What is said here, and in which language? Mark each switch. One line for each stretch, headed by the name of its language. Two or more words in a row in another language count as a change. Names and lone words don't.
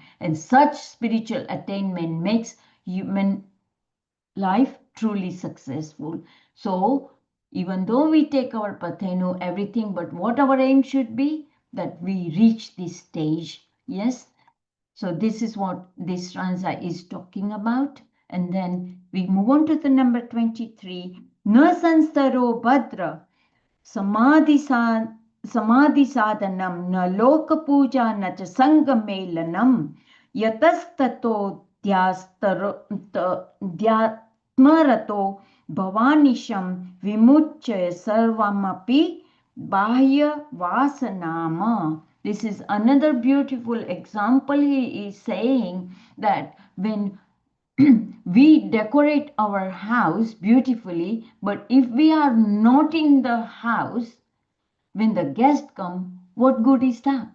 English: And such spiritual attainment makes human life truly successful. So even though we take our Pathenu, everything, but what our aim should be, that we reach this stage. Yes. So this is what this stanza is talking about. And then we move on to the number 23.
Sanskrit: Na sanstaro badra samadhi sadhanam na loka puja na cha sangha melanam yatastato dhyatmarato bhavanisham vimuchya sarvamapi bahya vasanama.
English: This is another beautiful example. He is saying that when we decorate our house beautifully, but if we are not in the house, when the guests come, what good is that?